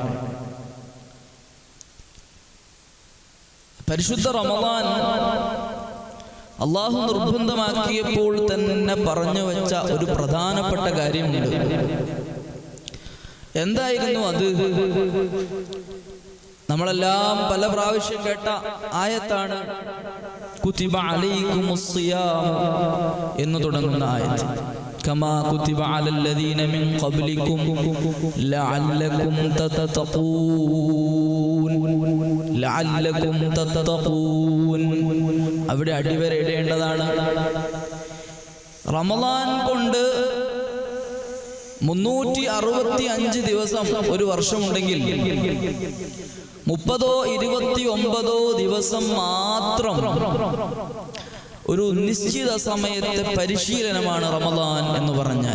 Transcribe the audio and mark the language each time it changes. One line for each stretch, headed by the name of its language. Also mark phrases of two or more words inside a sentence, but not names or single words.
Malayalam: പരിശുദ്ധ റമദാൻ അള്ളാഹു നിർബന്ധമാക്കിയപ്പോൾ തന്നെ പറഞ്ഞു വെച്ച ഒരു പ്രധാനപ്പെട്ട കാര്യമുണ്ട്. എന്തായിരുന്നു അത്? നമ്മളെല്ലാം പല പ്രാവശ്യം കേട്ട ആയത്താണ്
Arabic: كتب عليكم الصيام
Malayalam: എന്ന് തുടങ്ങുന്ന ആയത്ത്.
Arabic: كما كتب على الذين من قبلكم لعلكم تتقون
Malayalam: അവിടെ അടിവരയിടേണ്ടതാണ്. റമളാൻ കൊണ്ട് 365 ദിവസം ഒരു വർഷമുണ്ടെങ്കിൽ 30 29 ദിവസം മാത്രം ഒരു നിശ്ചിത സമയത്തെ പരിശീലനമാണ് റമളാൻ എന്ന് പറഞ്ഞാൽ.